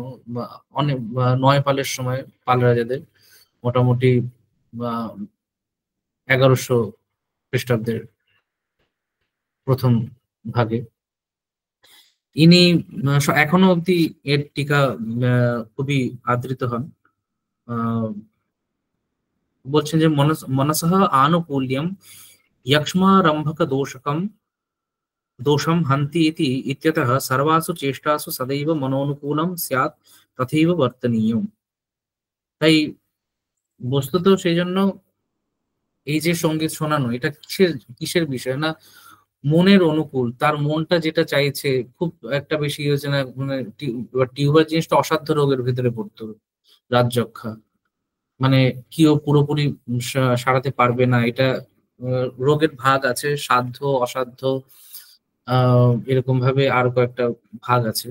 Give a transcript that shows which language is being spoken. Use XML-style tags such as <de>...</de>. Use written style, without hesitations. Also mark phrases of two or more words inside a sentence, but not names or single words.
<bn>অনেক 9 পালের সময়, পাল রাজাদের, মোটামুটি 1100 খ্রিস্টাব্দের প্রথম ভাগে। ইনি এখনো অব্দি এর টিকা খুবই আদৃত হন। বলছেন যে</bn> <sa>মনসঃ আনুকূল্যম यक्ष्मारम्भक दोषं हन्ति इति इत्यतः सर्वासु चेष्टासु सदैव मनोनुकूलं स्यात् तथैव वर्तनीयम्।</sa> <bn>তাই বস্তুত সেই জন্য এই যে সঙ্গীত শোনানো, এটা কিসের কিসের বিষয় না, মনের অনুকূল, তার মনটা যেটা চাইছে, খুব একটা বেশি হয়েছে না, মানে টিউবার জিনিসটা অসাধ্য রোগের ভিতরে পড়তো, রাজযক্ষা, মানে কেউ পুরোপুরি সারাতে পারবে না, এটা রোগের ভাগ আছে, সাধ্য অসাধ্য, এরকম ভাবে আরো কয়েকটা ভাগ আছে।</bn>